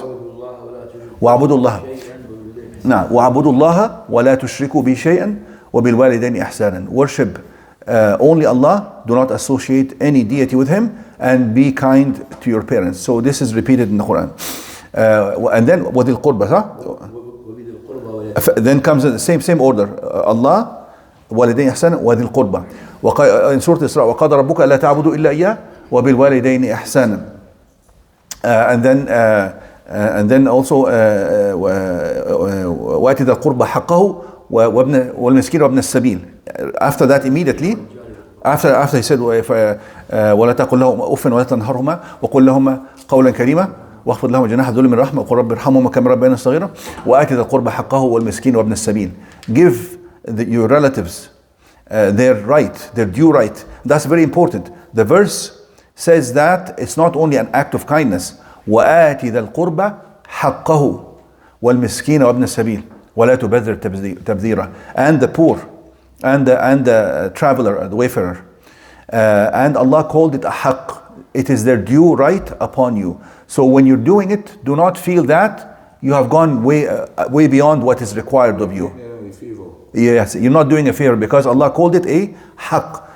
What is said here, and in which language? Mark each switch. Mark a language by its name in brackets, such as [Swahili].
[Arabic] وَاعْبُدُوا اللَّهَ وَلَا تُشْرِكُوا بِهِ شَيْئًا وَبِالْوَالِدَيْنِ إِحْسَانًا. [English] Worship only Allah, do not associate any deity with him, and be kind to your parents. So this is repeated in the Quran. And then [Arabic] وَذِي الْقُرْبَى, [English] then comes in the same order. [Arabic] Allah, والدين إحسانا وذي القربى. In Surah Isra, وقضى ربك ألا تعبدوا إلا إياه وبالوالدين إحسانا. [English] And then also [Arabic] وآتِ ذا القربى حقه والمسكين وابن السبيل. [English] After that, immediately after he said [Arabic] ولا تقل لهم أف ولا تنهرهما وقل لهما قولا كريما واخفض لهم جناح الذل من الرحمة وقل رب ارحمهما كما ربياني صغيرا وآتِ ذا القربى حقه والمسكين وابن السبيل. [English] Give your relatives their right, their due right. That's very important. The verse says that it's not only an act of kindness. [Arabic] وآتِ ذا القربى حقه والمسكين وابن السبيل ولا تبذر تبذيرا. [English] And the poor and the traveler, the wayfarer. And Allah called it a haqq. It is their due right upon you. So when you're doing it, do not feel that you have gone way beyond what is required of you. Yes, you're not doing a favor, because Allah called it a haqq.